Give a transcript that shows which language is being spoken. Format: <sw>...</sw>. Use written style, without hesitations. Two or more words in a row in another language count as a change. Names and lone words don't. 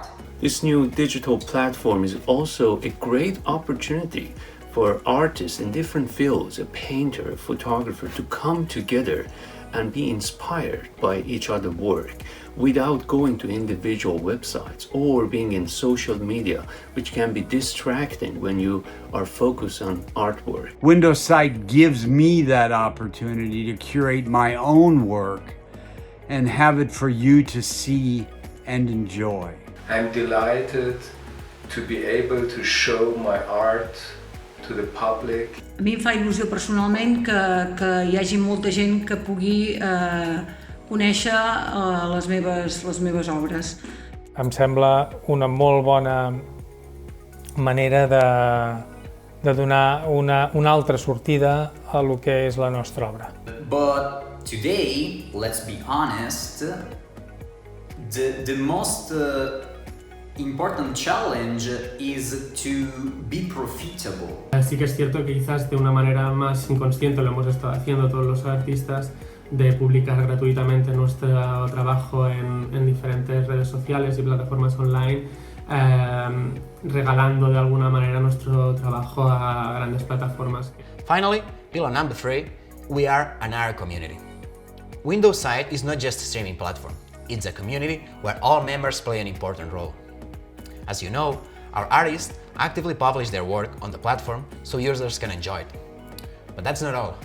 <en>This new digital platform is also a great opportunity for artists in different fields, a painter, a photographer, to come together and be inspired by each other's work without going to individual websites or being in social media, which can be distracting when you are focused on artwork. WindowSight gives me that opportunity to curate my own work and have it for you to see and enjoy. I'm delighted to be able to show my art to the public.</en> <ca>A mi em fa il·lusió personalment que hi hagi molta gent que pugui conèixer les meves obres. Em sembla una molt bona manera de donar una altra sortida a lo que és la nostra obra.</ca> <en>But today, let's be honest, the most important challenge is to be profitable.</en> <es>Sí que es cierto que quizás de una manera más inconsciente lo hemos estado haciendo todos los artistas, de publicar gratuitamente nuestro trabajo en diferentes redes sociales y plataformas online, regalando de alguna manera nuestro trabajo a grandes plataformas.</es> <en>Finally, pillar number 3, we are an art community. WindowSight is not just a streaming platform, it's a community where all members play an important role. As you know, our artists actively publish their work on the platform so users can enjoy it. But that's not all.</en>